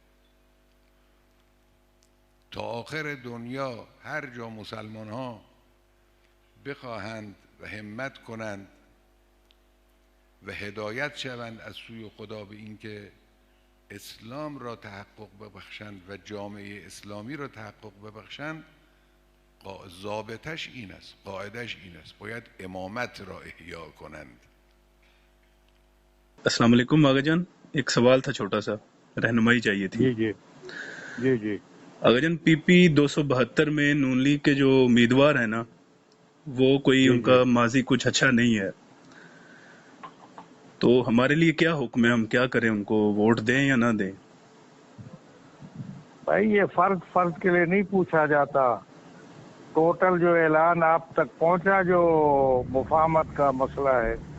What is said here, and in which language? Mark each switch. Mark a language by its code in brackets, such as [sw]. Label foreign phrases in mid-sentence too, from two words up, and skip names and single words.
[fa] تا آخر دنیا هر جا مسلمان ها بخواهند و همت کنند و هدایت شوند از سوی خدا به اینکه اسلام را تحقق ببخشند و جامعه اسلامی را تحقق ببخشند، ضابطش این است، قاعدش این است، باید امامت را احیا کنند. [ar] السلام علیکم [ur] آغا جان، ایک سوال تھا چھوٹا سا، رہنمائی چاہیے تھی. जी آغا جان، پی پی 272 میں نون لیگ کے جو امیدوار ہیں نا, وہ کوئی ان کا ماضی کچھ اچھا نہیں ہے. تو ہمارے لیے کیا حکم ہے؟ ہم کیا کریں؟ ان کو ووٹ دیں یا نہ دیں؟ بھائی یہ فرد کے لیے نہیں پوچھا جاتا. ٹوٹل جو اعلان آپ تک پہنچا جو مفاہمت کا مسئلہ ہے.